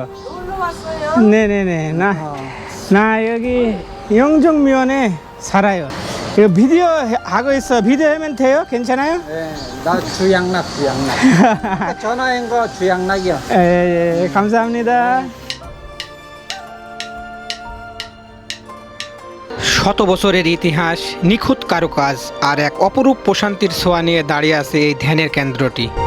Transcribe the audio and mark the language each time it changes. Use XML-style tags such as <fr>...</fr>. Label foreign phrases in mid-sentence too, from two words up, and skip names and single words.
<ko>네네네. 나 여기 영종면에 살아요. 이거 비디오 하고 있어. 비디오 하면 돼요? 괜찮아요? 네, 나 주양락. 전화한 거 주양락이요. 예, 감사합니다.</ko> <bn>শত বছরের ইতিহাস নিখুঁত কারুকাজ আর এক অপরূপ প্রশান্তির ছোঁয়া নিয়ে দাঁড়িয়ে আছে এই ধ্যানের কেন্দ্রটি</bn>